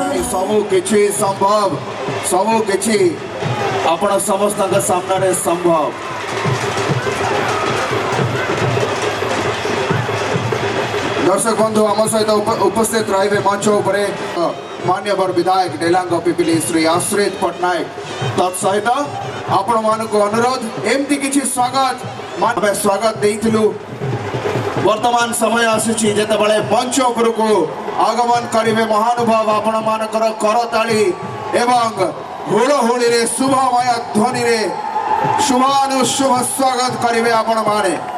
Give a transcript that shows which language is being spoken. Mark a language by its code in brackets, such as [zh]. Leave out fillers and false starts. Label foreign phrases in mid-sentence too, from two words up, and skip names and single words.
[or] ସବୁ କିଛି ସମ୍ଭବ ସବୁ କିଛି ଆପଣ ସମସ୍ତ ସାମ୍ନେ ସମ୍ଭବ। ଦର୍ଶକ ବନ୍ଧୁ ଆମ ସହିତ ଉପସ୍ଥିତ ରହେ ମଞ୍ଚ ଉପରେ ମାନ୍ୟବର ବିଧାୟକ ଡେଲାଙ୍ଗ ପିପିଲି ଶ୍ରୀ ଆଶ୍ରିତ ପଟ୍ଟନାୟକ ତତ୍ସହିତ ଆପଣ ମାନଙ୍କ ଅନୁରୋଧ ଏମିତି କିଛି ସ୍ୱାଗତ ଦେଇଥିଲୁ। ବର୍ତ୍ତମାନ ସମୟ ଆସୁଛି ଯେତେବେଳେ ମଞ୍ଚ ଉପରକୁ ଆଗମନ କରିବେ ମହାନୁଭବ ଆପଣ ମାନଙ୍କର କରତାଳି ଏବଂ ହୁଳହୁଳି ରେ ଶୁଭମୟ ଧ୍ୱନି ରେ ଶୁଭାନୁଶୁଭ ସ୍ୱାଗତ କରିବେ ଆପଣ ମାନେ।